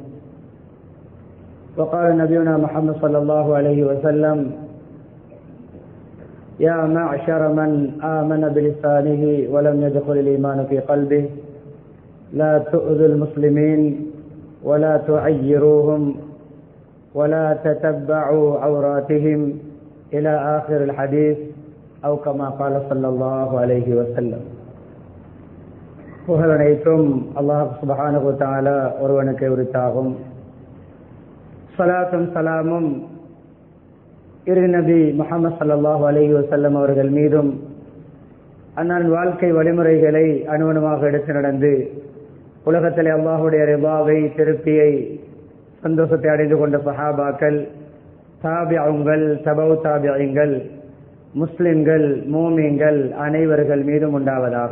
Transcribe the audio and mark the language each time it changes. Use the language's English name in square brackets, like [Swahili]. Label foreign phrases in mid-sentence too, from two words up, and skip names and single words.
[Arabic] وقال نبينا محمد صلى الله عليه وسلم يا معشر من آمن بلسانه ولم يدخل الإيمان في قلبه لا تؤذوا المسلمين ولا تعيروهم ولا تتبعوا عوراتهم إلى آخر الحديث أو كما قال صلى الله عليه وسلم. [Tamil] புகழ் அனைத்தும் [Arabic] الله سبحانه وتعالى [Tamil] ஒருவனுக்கே உரித்தாகும். ஸலாத்தும் ஸலாமும் இரு நபி முஹம்மது [Arabic] صلى الله عليه وسلم [Tamil] அவர்கள் மீதும் அன்னான் வாழ்க்கை வழிமுறைகளை அணுவணுமாக எடுத்து நடந்து உலகத்திலே அல்லாஹுடைய ரிபாவை திருப்தியை சந்தோஷத்தை அடைந்து கொண்ட சஹாபாக்கள், தாபிஊன்கள், தபவு தாபிஈன்கள், முஸ்லிம்கள், மூமின்கள் அனைவர்கள் மீதும் உண்டாவதாக.